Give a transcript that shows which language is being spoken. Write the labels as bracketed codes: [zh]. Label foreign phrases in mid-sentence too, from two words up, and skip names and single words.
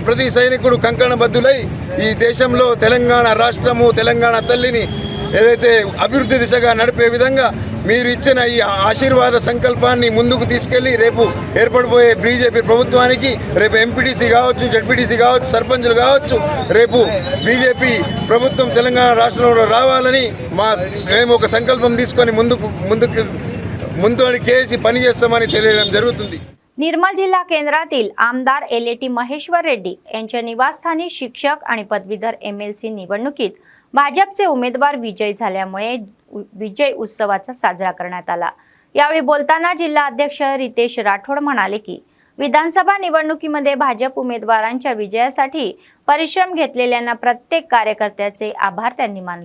[te] ప్రతి సైనికుడు కంకణబద్దులై ఈ దేశంలో తెలంగాణ రాష్ట్రము తెలంగాణ తల్లిని ఏదైతే అభివృద్ధి దిశగా నడిపే విధంగా మీరు ఇచ్చిన ఈ ఆశీర్వాద సంకల్పాన్ని ముందుకు తీసుకెళ్లి రేపు ఏర్పడిపోయే బీజేపీ ప్రభుత్వానికి రేపు ఎంపీటీసీ కావచ్చు, జడ్పీటీసీ కావచ్చు, సర్పంచులు కావచ్చు, రేపు బీజేపీ ప్రభుత్వం తెలంగాణ రాష్ట్రంలో రావాలని మేము ఒక సంకల్పం తీసుకొని ముందుకు కేసి పనిచేస్తామని తెలియడం జరుగుతుంది। [mr] निर्मल जिल्हा केंद्रातील आमदार एलएटी महेश्वर रेड्डी यांच्या निवासस्थानी शिक्षक आणि पदवीधर एमएलसी निवडणुकीत भाजपचे उमेदवार विजयी झाल्यामुळे विजय उत्सवाचा साजरा करण्यात आला। यावेळी बोलताना जिल्हा अध्यक्ष रितेश राठोड म्हणाले की विधानसभा निवडणुकीमध्ये भाजप उमेदवारांच्या विजयासाठी परिश्रम घेतलेल्यांना प्रत्येक कार्यकर्त्याचे आभार त्यांनी मानले।